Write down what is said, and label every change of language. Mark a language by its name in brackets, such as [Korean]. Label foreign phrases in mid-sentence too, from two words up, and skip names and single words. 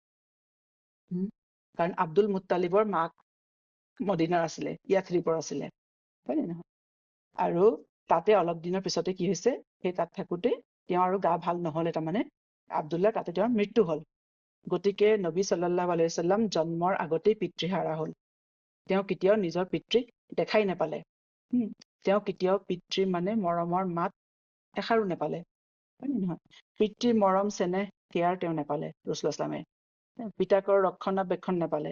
[Assamese] কাৰণ আব্দুল মুত্তালিবৰ মাক মদিনাৰ আছিলে, য়াথ্ৰিবৰ আছিলে, হয় নে নহয়? আৰু তাতে অলপ দিনৰ পিছতে কি হৈছে, সেই তাত থাকোতে তেওঁ আৰু গা ভাল নহলে, তাৰমানে আব্দুল্লাহ তাতে তেওঁৰ মৃত্যু হল। গতিকে নবী [Arabic] صلى الله عليه وسلم [Assamese] জন্মৰ আগতেই পিতৃহাৰা হল। তেওঁ কেতিয়াও নিজৰ পিতৃক দেখাই নেপালে। তেওঁ কেতিয়াও পিতৃৰ মানে মৰমৰ মাত এষাৰো নেপালে, হয় নে নহয়? পিতৃৰ মৰম চেনেহ কেয়াৰ তেওঁ নেপালে [Arabic] رسول الله الإسلام. [Assamese] পিতাকৰ ৰক্ষণাবেক্ষণ নেপালে।